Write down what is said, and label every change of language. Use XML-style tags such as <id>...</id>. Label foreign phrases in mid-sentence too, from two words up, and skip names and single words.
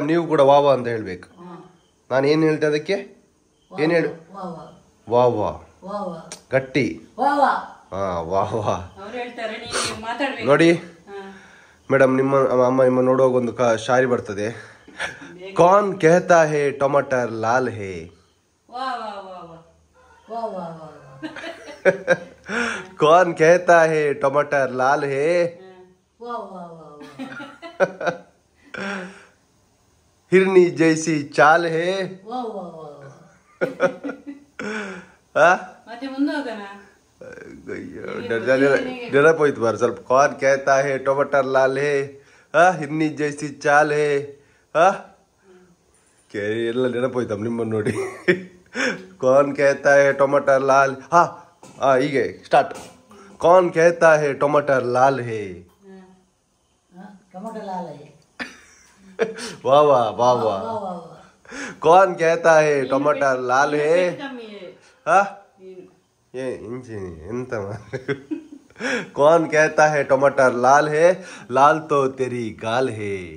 <kn>ನೀವು ಕೂಡ ವಾವಾ ಅಂತ ಹೇಳ್ಬೇಕು. ನಾನು ಏನ್ ಹೇಳ್ತೆ ಅದಕ್ಕೆ? ಏನ್ ಹೇಳು? ವಾವಾ ಗಟ್ಟಿ. ಹಾ, ವಾವಾ. ನೋಡಿ ಮೇಡಮ್, ಅಮ್ಮ ನಿಮ್ಮ ನೋಡುವಾಗ ಒಂದು ಶಾಯರಿ ಬರ್ತದೆ.</kn> <hi>कौन कहता है टमाटर लाल है. कौन कहता है टमाटर लाल है? हिरनी जैसी चाल है.</hi> <kn>ನೆನಪೋಯ್ತು ಬಾರ ಸ್ವಲ್ಪ.</kn> <hi>कौन कहता है टमाटर लाल है, हिरनी जैसी चाल है.</hi> <kn>ಎಲ್ಲ ನೆನಪೋಯ್ತಮ್ಮ ನಿಮ್ಮನ್ನು ನೋಡಿ.</kn> <hi>कौन कहता है टमाटर लाल.</hi> <kn>ಹೀಗೆ ಸ್ಟಾರ್ಟ್.</kn> <hi>कौन कहता है टमाटर लाल है. वाह वाह वाह वाह. कौन कहता है टमाटर लाल है.</hi> <kn>ಎಂತ?</kn> <hi>कौन कहता है टमाटर लाल है, लाल तो तेरी गाल है.</hi>